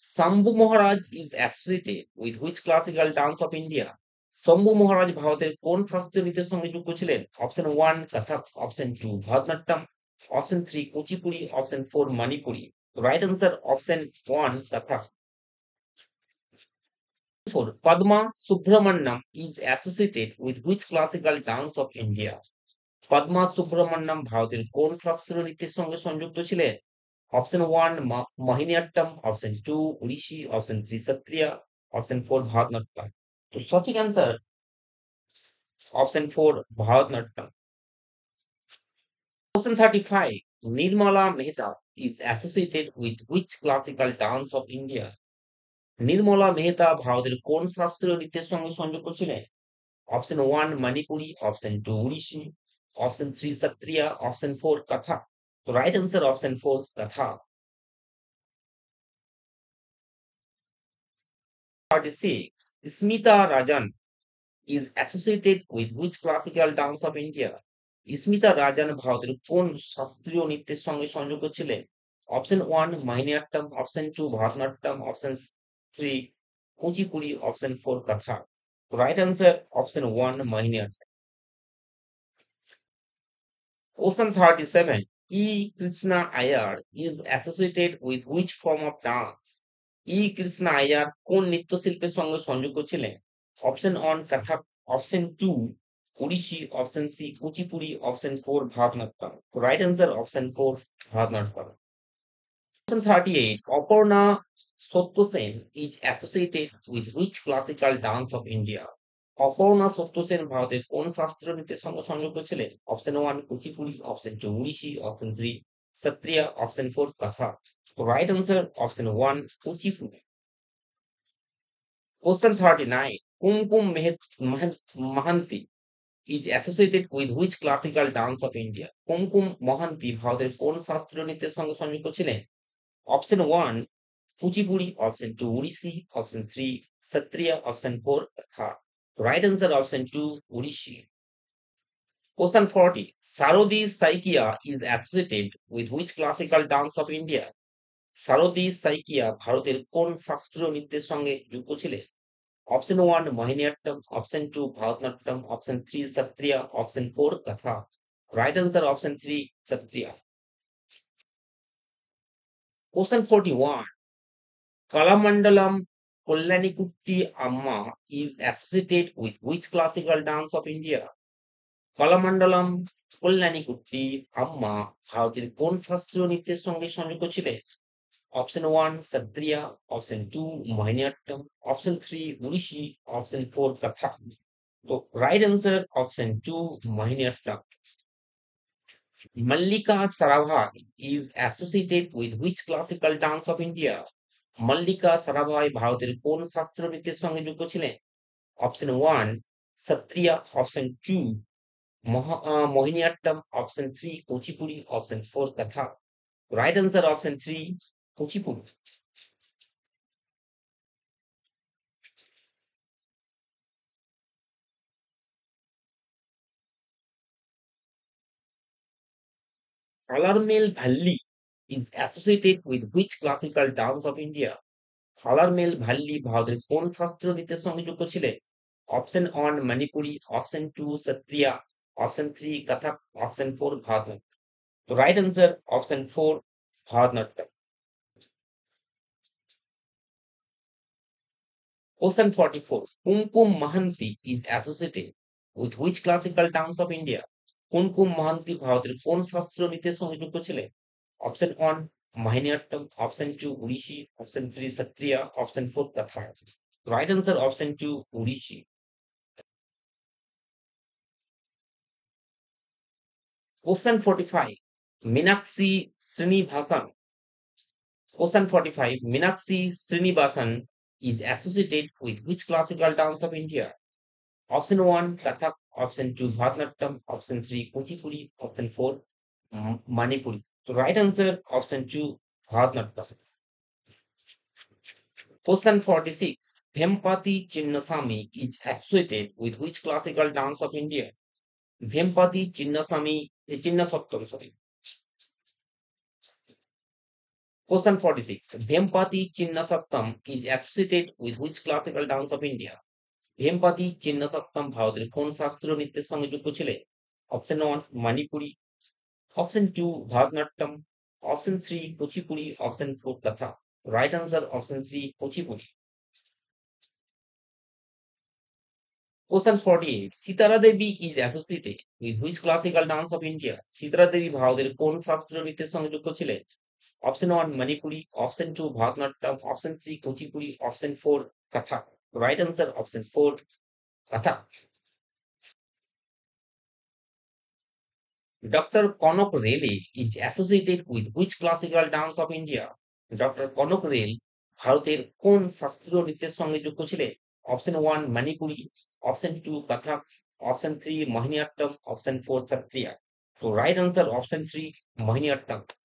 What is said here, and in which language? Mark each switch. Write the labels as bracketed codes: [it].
[en] Shambhu Maharaj is associated with which classical dance of India? [bn] Shambhu মহারাজ ভারতের কোন শাস্ত্রীয় নৃত্যের সঙ্গে যুক্ত ছিলেন? [en] Option one Kathak, option two Bharatanatyam, option three Kuchipudi, option four Manipuri. Right answer option one Kathak. Four. Padma Subramaniam is associated with which classical dance of India? [bn] Padma Subramaniam ভারতের কোন শাস্ত্রীয় নৃত্যের সঙ্গে সংযুক্ত ছিলেন? [en] Option one Mohiniyattam, option two Odissi, option three Sattriya, option four Bharatanatyam. তো সঠিক answer option four Bharatanatyam. Question 35. Nirmala Mehta is associated with which classical dance of India? [bn] Nirmala Mehta ভারতের কোন শাস্ত্রীয় নৃত্যের সঙ্গে সংযুক্ত ছিলেন? [en] Option one Manipuri, option two Odissi, option three Sattriya, option four Kathak. তো right answer option four Kathak. 36. Smita Rajan is associated with which classical dance of India? [bn] Smita রাজান ভারতের কোন শাস্ত্রীয় নৃত্যের সঙ্গে সংযুক্ত ছিলেন? [en] Option one Mohiniyattam, option two Bharatanatyam, option three Kuchipudi, option four Kathak. Right answer option one Mohiniyattam. Question 37. E. Krishna Iyer is associated with which form of dance? [bn] ই কৃষ্ণা আয়ার কোন নৃত্যশিল্পের সঙ্গে সংযুক্ত ছিলেন? [en] Option one Kathak, option two Odissi, option C Kuchipudi, option four Bharatanatyam. Right answer option four Bharatanatyam. Question 38. Aparna Satysen is associated with which classical dance of India? [bn] Aparna Satyasen ভারতের কোন শাস্ত্রীয় নৃত্যের সঙ্গে সংযুক্ত ছিলেন? [en] Option one Kuchipudi, option two Odissi, option three Sattriya, option four Kathak. Right answer option one Kuchipudi. Question 39. Kumkum Mahanti is associated with which classical dance of India? [bn] কুমকুম মহান্তি ভারতের কোন শাস্ত্রীয় নৃত্যের সঙ্গে সংযুক্ত ছিলেন? [en] Option one Kuchipudi, option two Odissi, option three Sattriya, option four Kathak. Right answer option two Odissi. Question 40. Sarodi Saikia is associated with which classical dance of India? [bn] সারদি Saikia ভারতের কোন শাস্ত্রীয় নৃত্যের সঙ্গে যুক্ত ছিলেন? [en] Option one Mohiniyattam, option two Bharatanatyam, option three Sattriya, option four Kathak. Right answer option three Sattriya. Question 41. Kalamandalam Kollanikutti Amma is associated with which classical dance of India? [bn] Kalamandalam কল্যাণীকুট্টি আম্মা ভারতের কোন শাস্ত্রীয় নৃত্যের সঙ্গে সংযুক্ত ছিলেন? [en] Option one Sattriya, option two Mohiniyattam, option three Odissi, option four Kathak. তো right answer option two Mohiniyattam. Mallika Sarabhai is associated with which classical dance of India? [bn] Mallika Sarabhai ভারতের কোন শাস্ত্রীয় নৃত্যের সঙ্গে যুক্ত ছিলেন? [en] Option one Sattriya, option two Mohiniyattam, option three Kuchipudi, option four Kathak. Right answer option three Kuchipudi. Kalarmel Bhalli is associated with which classical dance of India? [bn] কালারমেল ভাল্লি ভারতের কোন শাস্ত্রীয় নৃত্যের সঙ্গে যুক্ত ছিলেন? [en] Option one Manipuri, option two Sattriya, option three Kathak, option four Bharatanatyam. তো right answer option four Bharatanatyam. Question 44. Kumkum Mahanti is associated with which classical dance of India? [bn] কুমকুম মহান্তি ভারতের কোন শাস্ত্রীয় নৃত্যের সঙ্গে যুক্ত ছিলেন? [en] Option one Mohiniyattam, option two Odissi, option three Sattriya, option four Kathak. Right answer option two Odissi. Question 45. Meenakshi Srinivasan. Question 45. Meenakshi Srinivasan is associated with which classical dance of India? Option 1 Kathak, option 2 Bharatanatyam, option 3 Kuchipudi, option 4 Manipuri. The right answer option 2 Bharatanatyam. Question 46. Vempati Chinnasamy is associated with which classical dance of India? Vempati Chinnasamy, Chinnasattam, sorry. Question 46. Vempati Chinnasattam is associated with which classical dance of India? [bn] ভেমপাতি চিন্নাসত্তম ভারতের কোন শাস্ত্রীয় নৃত্যের সঙ্গে যুক্ত ছিলেন? [en] Option one Manipuri, option two Bharatanatyam, option three Kuchipudi, option four Kathak. Right answer option three Kuchipudi. Question 48. Sitara Devi is associated with which classical dance of India? [bn] Sitara Devi ভারতের কোন শাস্ত্রীয় নৃত্যের সঙ্গে যুক্ত ছিলেন? [en] Option one Manipuri, option two Bharatanatyam, option three Kuchipudi, option four Kathak. Right answer option four Kathak. Dr. Konok Rele is associated with which classical dance of India? [bn] Doctor Kanak rail ভারতের কোন শাস্ত্রীয় নৃত্যের সঙ্গে যুক্ত ছিলেন? [en] Option one Manipuri, option two Kathak, option three Mohiniyattam, option four Sattriya. তো right answer option three Mohiniyattam.